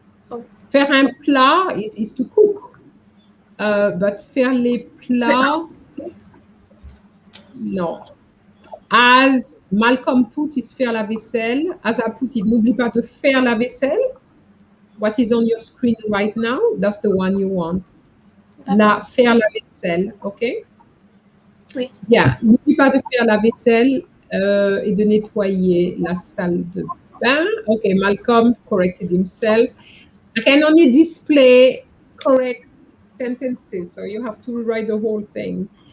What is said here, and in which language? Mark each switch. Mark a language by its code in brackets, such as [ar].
[en] Oh. Faire un plat is to cook. But faire les plats, no. As Malcolm put is faire la vaisselle. As I put it, [fr] n'oublie pas de faire la vaisselle. [en] What is on your screen right now, that's the one you want. [fr] Faire la vaisselle, okay? Oui. Yeah, n'oublie pas de faire la vaisselle et de nettoyer la salle de bain. [en] Okay, Malcolm corrected himself. I can only display correct sentences, so you have to rewrite the whole thing.